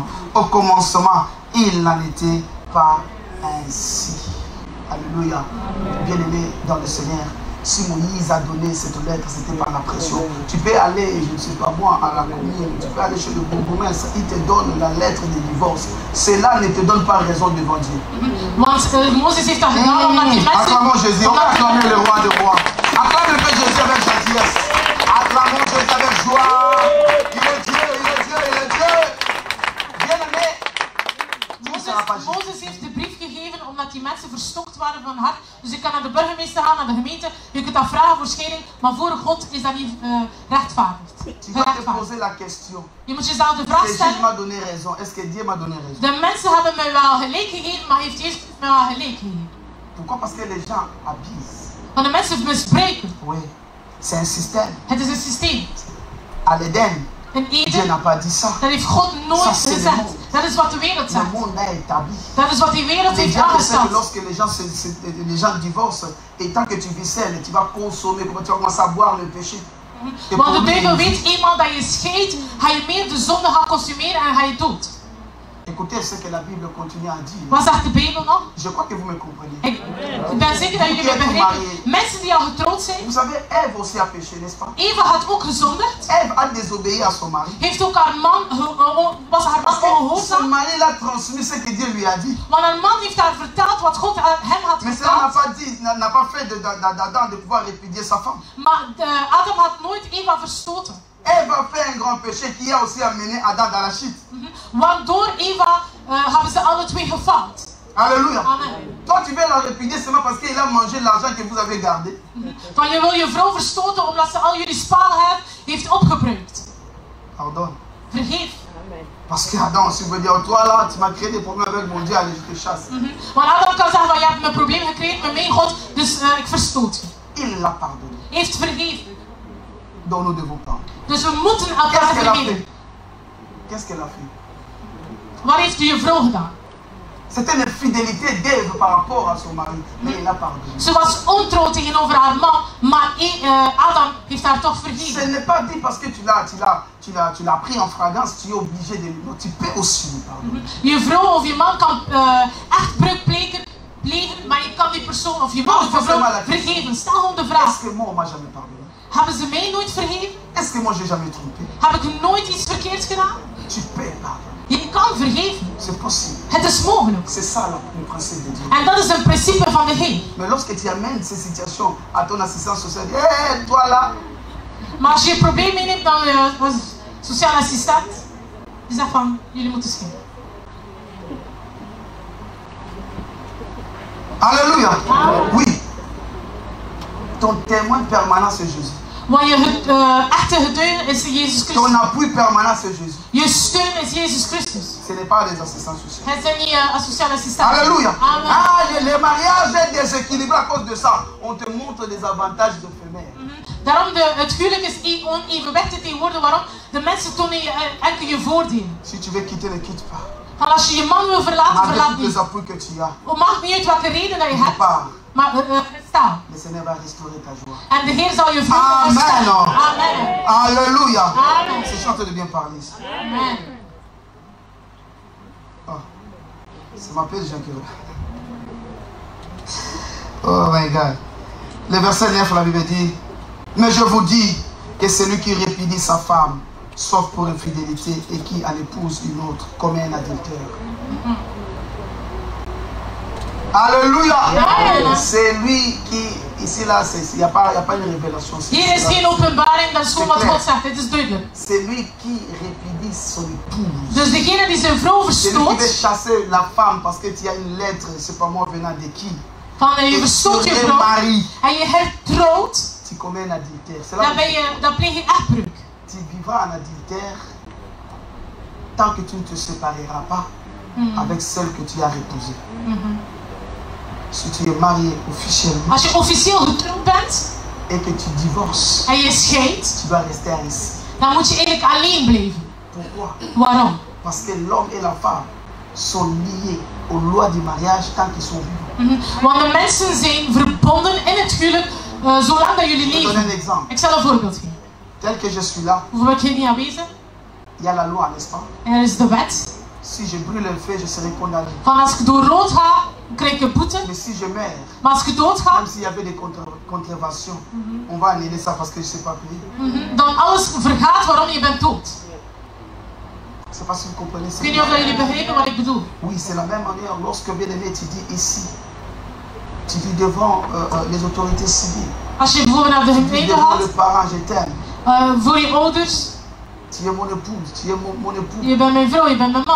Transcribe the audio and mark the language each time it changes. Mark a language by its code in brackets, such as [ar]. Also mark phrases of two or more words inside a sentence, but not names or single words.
[fr] Au commencement, il n'en était pas ainsi. Alléluia. Bien-aimé dans le Seigneur, si Moïse a donné cette lettre, c'était par la pression. Tu peux aller, je ne sais pas moi, à la commune, tu peux aller chez le bourgmestre, il te donne la lettre de divorce. Cela ne te donne pas raison devant Dieu. [nl] Want Mozes heeft dat gedaan omdat die mensen... [fr] Acclamons Jésus, on va acclamer le roi des rois. Acclame le Père Jésus avec gentillesse. Acclamons Jésus avec joie. Il est Dieu, il est Dieu, il est Dieu. Bien-aimé, [nl] Mozes heeft de brief gegeven omdat die mensen verstokt waren van hart. Dus je kan naar de burgemeester gaan, naar de gemeente. Je kunt dat vragen voor scheiding, maar voor God is dat niet rechtvaardigd. [fr] tu dois te poser la question. [nl] Je moet jezelf de vraag [fr] Jésus [nl] stellen. [fr] m'a donné raison. Est-ce que Dieu m'a donné raison? [nl] De mensen hebben mij wel gelijk gegeven, maar heeft Jezus mij wel gelijk gegeven? [fr] Pourquoi? Parce que les gens abusent. [nl] Want de mensen misbruiken. [fr] Oui, c'est un système. [nl] Het is een systeem. [fr] À l'Éden, [nl] In [fr] Dieu [nl] Eden, [fr] n'a pas dit ça. [nl] dat heeft God nooit [fr] Ça, c'est le [nl] gezegd. [fr] monde. [nl] Dat is wat de wereld [fr] Le [nl] zegt. [fr] monde a établi. [nl] Dat is wat die wereld [fr] Les [nl] heeft [fr] gens pensent que [nl] aangesteld. [fr] lorsque les gens divorcent, et tant que tu vis seul, tu vas consommer, tu vas commencer à boire le péché. Et [nl] Want de [fr] pour lui, [nl] duivel weet eenmaal dat je scheidt, ga je meer de zonde gaan consumeren en ga je dood. [fr] écoutez ce que la Bible continue à dire. [nl] Wat zegt de Bijbel nog? [fr] Je crois que vous me comprenez. [nl] Ik ben zeker dat jullie me begrijpen. Mensen die al getrouwd zijn. [fr] Vous savez, Ève aussi a péché, n'est-ce pas? [nl] Eva had ook gezondigd. [fr] Ève a désobéi à son mari. [nl] Heeft ook haar man, was haar man [fr] Son [nl] ongehoorzaam. [fr] mari l'a transmis ce que Dieu lui a dit. [nl] Want haar man heeft haar verteld wat God hem had [fr] Mais cela n'a [nl] verteld. [fr] pas fait d'Adam de pouvoir répudier sa femme. [nl] Maar Adam had nooit Eva verstoten. [fr] Ève a fait un grand péché qui a aussi amené Adam dans la chute. [nl] Want door Eva hebben ze alle twee gefaald. [fr] Alléluia. Amen. Toi, tu veux la répudier seulement parce qu'il a mangé l'argent que vous avez gardé. [nl] Want je wil je vrouw verstoten omdat ze al jullie sparen heeft opgebruikt. [fr] Pardonne. [nl] Vergeef. [fr] Parce qu'Adam aussi veut dire, toi là, tu m'as créé des problèmes avec mon Dieu, allez, je te chasse. [nl] Want Adam kan zeggen, van, je hebt me een probleem gekregen met mijn God, dus ik verstoot je. [fr] Il l'a pardonné. [nl] Heeft vergeven. [fr] Donc nous devons pardonner. [nl] Dus we moeten elkaar [fr] Qu'est-ce qu'elle a [nl] vergeven. [fr] fait? Qu'est-ce qu'elle a fait? [nl] Wat heeft u je vrouw gedaan? [fr] C'était une fidélité d'Ève par rapport à son mari, mais il l'a pardonné. [nl] Ze was ontrouw tegenover haar man, maar Adam heeft haar toch [fr] Ce [nl] vergeven. [fr] n'est pas dit parce que tu l'as pris en fragrance, tu es obligé de le. Tu peux aussi le pardonner. [nl] Je vrouw of je man kan echt breuk plegen, maar je kan die persoon of je man of je vrouw vergeven. Stel gewoon de vraag. [fr] Est-ce que moi, on m'a jamais pardonné? [nl] Hebben ze mij nooit vergeven? [fr] Est-ce que moi, j'ai jamais trompé? [nl] Heb ik nooit iets verkeerds gedaan? [fr] Tu peux pardonner. [nl] Je kan vergeven. [fr] C'est possible. [nl] Het is mogelijk. [fr] C'est ça le principe de Dieu. [nl] En dat is een principe van de Heer. [fr] Mais lorsque tu amènes ces situations à ton assistance sociale, hé, toi là, [nl] Maar als je een probleem meeneemt dan als sociaal assistent, die zegt van, jullie moeten scheiden. [fr] alléluia. Oui. Ton témoin permanent, c'est Jésus. [nl] Want je echte getuige is Jezus [fr] Ton [nl] Christus. [fr] appui permanent, c'est Jésus. [nl] Je steun is Jezus Christus. [fr] Ce n'est pas les assistants sociaux. [nl] Het zijn niet sociale assistenten. [fr] Alléluia. Amen. Ah, le mariage est déséquilibré à cause de ça. On te montre des avantages éphémères. [nl] Daarom het huwelijk is onevenwichtig tegenwoordig. Waarom? De mensen tonen je enkel je voordelen. [fr] Si tu veux quitter, ne quitte pas. [nl] Van als je je man wil verlaten, [fr] Malgré [nl] verlaat [fr] tous les [nl] niet. [fr] appuis que tu as, [nl] Het maakt niet uit welke reden dat je hebt. [fr] pars. [nl] Maar sta. [fr] Le Seigneur va restaurer ta joie. [nl] En de Heer zal je vreugde Amen. herstellen. Amen. [fr] Alléluia. Amen. C'est chanté de bien parler ici. Amen. Oh. Ça m'appelle Jean Kiro. [en] Oh my God. [fr] Le verset 9, la Bible dit, mais je vous dis que celui qui répudie sa femme, sauf pour infidélité, et qui en épouse une autre, comme un adultère. Alléluia. C'est lui qui, ici là, il n'y a pas une révélation. [nl] Hier is geen openbaring, dat is gewoon wat God zegt. Het is duidelijk. [fr] C'est lui qui répudie son épouse. [nl] Dus degene die zijn vrouw [fr] C'est lui qui veut [nl] verstoot, [fr] chasser la femme parce que tu as une lettre, c'est pas moi venant de qui. [nl] van je verstoot je vrouw en je hertrouwt, [fr] Tu commets un adultère. C'est là [nl] dan pleeg je echtbreuk. [fr] tu vivras en adultère tant que tu ne te sépareras pas avec celle que tu as épousée. Si tu es marié officiellement [nl] Als je officieel getrouwd bent [fr] et que tu divorces, [nl] en je scheidt, [fr] tu dois rester ainsi. [nl] dan moet je eigenlijk alleen blijven. [fr] Pourquoi? [nl] Waarom? [fr] Parce que l'homme et la femme sont liés aux lois du mariage tant qu'ils sont vivants. [nl] Want de mensen zijn verbonden in het huwelijk zolang dat jullie [fr] Je donne un [nl] leven. [fr] exemple. [nl] Ik zal een voorbeeld geven. [fr] Tel que je suis là, [nl] Bijvoorbeeld, ik ben niet aanwezig. [fr] il y a la loi, n'est-ce pas? [nl] Er is de wet. [fr] Si je brûle un feu, je serai condamné. [nl] Van als ik door rood ga, krijg ik een boete. [fr] Mais si je meurs, [nl] Maar als ik doodga, [fr] même s'il y avait des contraventions, on va annuler ça parce que je ne sais pas payer. [nl] dan alles vergaat waarom je bent dood. [fr] Je ne sais pas si vous comprenez [nl] Ik [fr] ça. [nl] weet niet of jullie begrijpen wat ik bedoel. [fr] Oui, c'est la même manière lorsque bien aimé, tu dis ici, tu dis devant les autorités civiles, [nl] Als je bijvoorbeeld naar de [fr] tu dis [nl] gemeente [fr] devant le [nl] gaat, [fr] parent, je t'aime, [nl] voor je ouders, [fr] tu es mon épouse, tu es mon époux, [nl] je bent mijn vrouw, je bent mijn man.